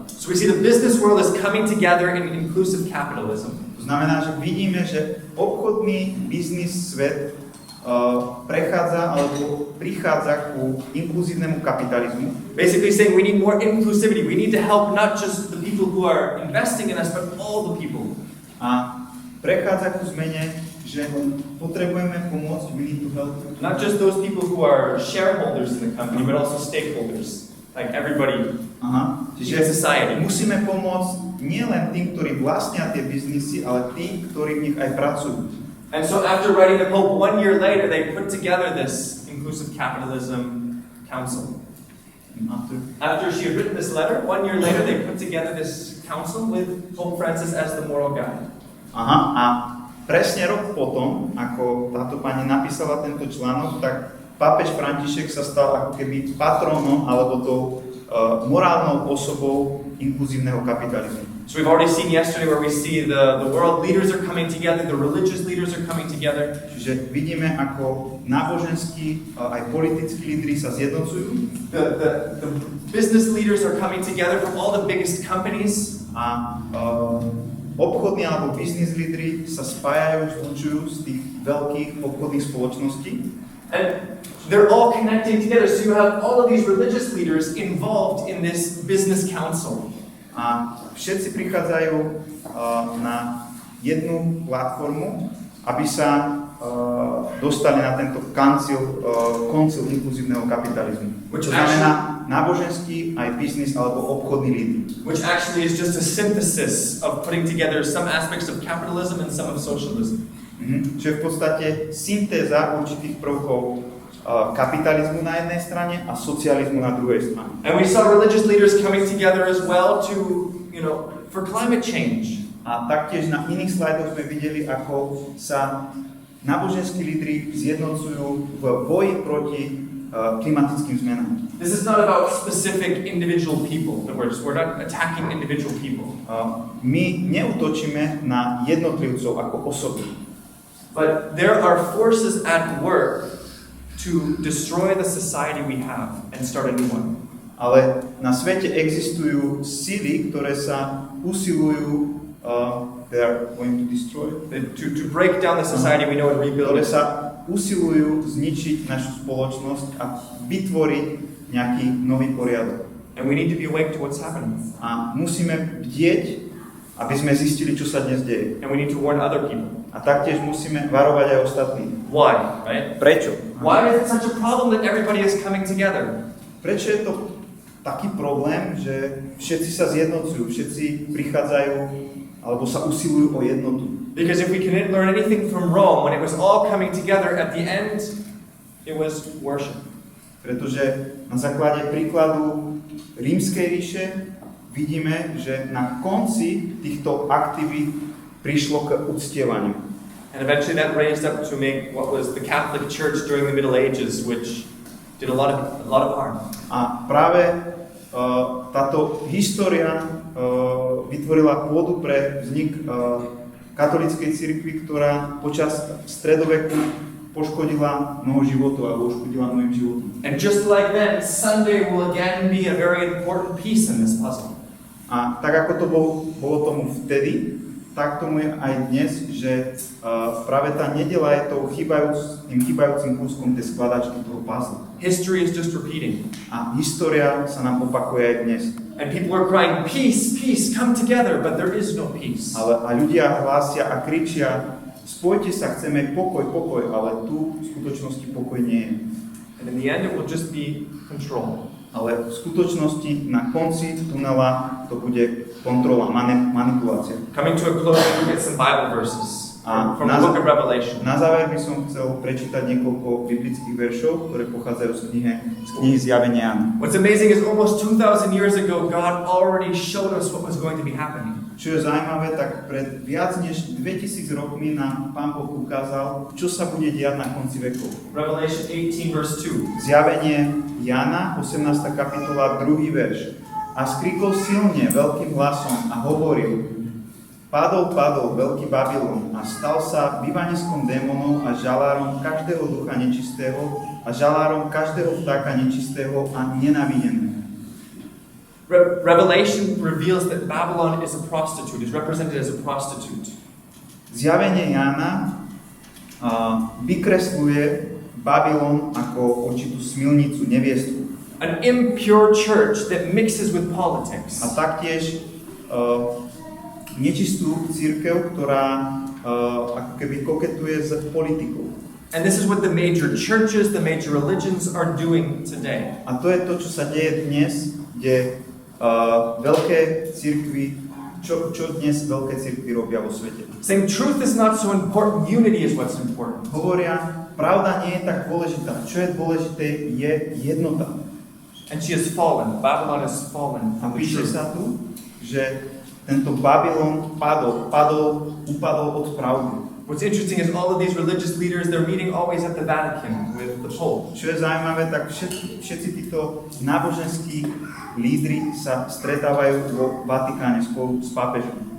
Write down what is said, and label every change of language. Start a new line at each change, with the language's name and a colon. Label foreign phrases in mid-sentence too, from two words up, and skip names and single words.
English: So we see the business world is coming together in inclusive capitalism.
Slovak: To znamená, že vidíme, že obchodný biznis svet prechádza alebo prichádza ku inkluzívnemu kapitalizmu.
English: Basically saying we need more inclusivity. We need to help not just the people who are investing in us, but all the people.
Slovak: A prechádza ku zmene, že potrebujeme pomôcť,
English: we need to help. Not just those people who are shareholders in the company, but also stakeholders, like everybody in society.
Slovak: Musíme pomôcť nielen tým, ktorí vlastnia tie biznisy, ale tým, ktorí v nich aj pracujú.
English: And so after writing the Pope 1 year later, they put together this inclusive capitalism council. After she had written this letter, 1 year later, they put together this council with Pope Francis as the moral guide.
Slovak: A presne rok potom, ako táto pani napísala tento článok, tak pápež František sa stal ako keby patronom alebo tou morálnou osobou inkluzívneho kapitalizmu.
English: So we've already seen yesterday where we see the world leaders are coming together, the religious leaders are coming together.
Slovak: Čiže vidíme, ako náboženskí aj politickí lídri sa zjednocujú.
English: The business leaders are coming together from all the biggest companies.
Slovak: A obchodní alebo business lídri sa spájajú, zlučujú z tých veľkých obchodných spoločností.
English: And they're all connecting together. So you have all of these religious leaders involved in this business council.
Slovak: a všetci prichádzajú na jednu platformu, aby sa dostali na tento koncil inkluzívneho kapitalizmu. To znamená náboženský, aj biznis alebo obchodný lídry.
English: Which actually is just a synthesis of putting together some aspects of capitalism and some of socialism.
Slovak: Čiže v podstate syntéza určitých prvkov kapitalizmu na jednej strane a socializmu na druhej strane.
English: And we saw religious leaders coming together as well to, for climate change.
Slovak: A taktiež na iných slajdoch sme videli, ako sa náboženskí lídri zjednocujú v boji proti klimatickým zmenám.
English: This is not about specific individual people. We're not attacking individual people.
Slovak: My neútočíme na jednotlivcov ako osoby.
English: But there are forces at work to destroy the society we have and start a new one.
Slovak: Ale na svete existujú sily, ktoré sa usilujú
English: they are going to destroy to break down the society we know and rebuild
Slovak: ktoré
English: it.
Slovak: sa usilujú zničiť našu spoločnosť a vytvoriť nejaký nový poriadok.
English: And we need to be awake to what's happening.
Slovak: A musíme bdieť, aby sme zistili, čo sa dnes deje.
English: And we need to warn other people.
Slovak: A taktiež musíme varovať aj ostatných.
English: Why, right?
Slovak: Prečo?
English: Why is it such a problem that everybody is coming together?
Slovak: Prečo je to taký problém, že všetci sa zjednocujú, všetci prichádzajú alebo sa usilujú o jednotu?
English: Because if we can learn anything from Rome, when it was all coming together, at the end, it was worship.
Slovak: Pretože na základe príkladu Rímskej ríše vidíme, že na konci týchto aktivít prišlo k uctievaniu.
English: And eventually that raised up to make what was the Catholic Church during the Middle Ages, which did a lot of harm.
Slovak: A práve táto história vytvorila pôdu pre vznik katolíckej cirkvi, ktorá počas stredoveku poškodila mnoho životov a poškodila mnohým životom.
English: And just like then, Sunday will again be a very important piece in this puzzle.
Slovak: A tak ako to bolo tomu vtedy, tak tomu je aj dnes, že práve tá nedeľa je tým chýbajúcim kúskom tej skladačky toho puzzle.
English: History is just repeating.
Slovak: A história sa nám opakuje aj dnes.
English: And people are crying, peace, peace, come together, but there is no peace.
Slovak: A ľudia hlásia a kričia, spojte sa, chceme pokoj, ale tu v skutočnosti pokoj nie je.
English: And in the end it will just be control.
Slovak: Ale v skutočnosti na konci tunela to bude kontrola, manipulácia.
English: Coming to a close, we get some Bible verses from the book of Revelation.
Slovak: Na záver by som chcel prečítať niekoľko biblických veršov, ktoré pochádzajú z knihy Zjavenia Jána.
English: What's amazing is almost 2,000 years ago, God already showed us what was going to be happening.
Slovak: Čo je zaujímavé, tak pred viac než 2000 rokmi nám Pán Boh ukázal, čo sa bude diať na konci vekov.
English: Revelation 18 verse 2.
Slovak: Zjavenie Jána, 18. kapitola, 2. verš. A skrikol silne, veľkým hlasom a hovoril: Padol veľký Babylon a stal sa bývaniskom démonov a žalárom každého ducha nečistého a žalárom každého vtáka nečistého a nenávideného.
English: Revelation reveals that Babylon is a prostitute, is represented as a prostitute.
Slovak: Zjavenie Jána vykresluje Babylon ako určitú smilnicu, neviestku.
English: An impure church that mixes with politics.
Slovak: A taktiež nečistú cirkev, ktorá ako keby koketuje s politikou.
English: And this is what the major churches, the major religions are doing today.
Slovak: A to je to, čo sa deje dnes, kde veľké cirkvi, čo dnes veľké cirkvi robia vo svete.
English: Saying truth is not so important, unity is what's important.
Slovak: Hovoria, pravda nie je tak dôležitá. Čo je dôležité, je jednota.
English: And she has fallen. Babylon has fallen.
Slovak: A píše sa tu, že tento Babylon upadol od pravdy.
English: What's interesting is all of these religious leaders, they're meeting always at the Vatican with the Pope.
Slovak: Čo je zaujímavé, tak všetci títo náboženskí lídri sa stretávajú vo Vatikáne spolu s pápežom.